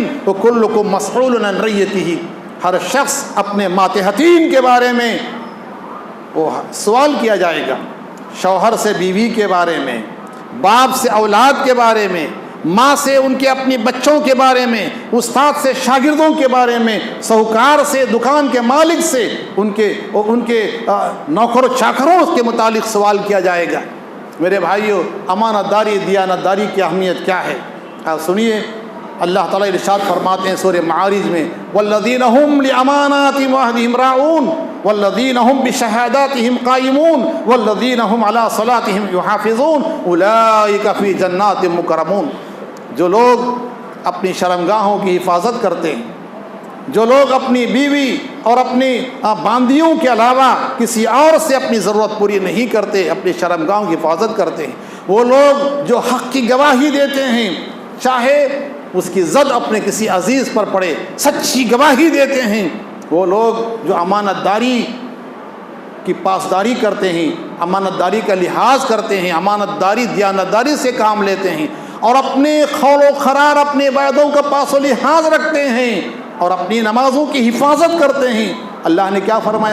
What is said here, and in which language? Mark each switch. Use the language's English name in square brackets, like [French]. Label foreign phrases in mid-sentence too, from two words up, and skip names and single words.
[Arabic] وکلکم مسئول عن رعیتہ، [Urdu] ہر شخص اپنے ماتحتین کے بارے میں وہ سوال کیا جائے گا، شوہر سے بیوی کے بارے میں، باپ سے اولاد کے بارے میں، ماں سے ان کے اپنی بچوں کے بارے میں، استاد سے شاگردوں کے بارے میں، سہوکار سے، دکان کے مالک سے، ان کے نوکر و چاکروں کے متعلق سوال کیا جائے گا۔ میرے بھائیو، امانت داری، دیانت داری کی اہمیت کیا ہے؟ آپ سنیے، اللہ تعالیٰ ارشاد فرماتے ہیں سورہ معارج میں، [Arabic] والذین هم لاماناتهم وعہدهم راعون والذین هم بشہاداتهم قائمون والذین هم علی صلاتهم یحافظون اولئک فی جنات مکرمون۔ [Urdu] جو لوگ اپنی شرمگاہوں کی حفاظت کرتے ہیں، جو لوگ اپنی بیوی اور اپنی باندیوں کے علاوہ کسی اور سے اپنی ضرورت پوری نہیں کرتے، اپنی شرمگاہوں کی حفاظت کرتے ہیں، وہ لوگ جو حق کی گواہی دیتے ہیں، چاہے اس کی زد اپنے کسی عزیز پر پڑے، سچی گواہی دیتے ہیں، وہ لوگ جو امانت داری کی پاسداری کرتے ہیں، امانت داری کا لحاظ کرتے ہیں، امانت داری دیانت داری سے کام لیتے ہیں، اور اپنے قول و قرار، اپنے وعدوں کا پاس و لحاظ رکھتے ہیں، اور اپنی نمازوں کی حفاظت کرتے ہیں، اللہ نے کیا فرمایا؟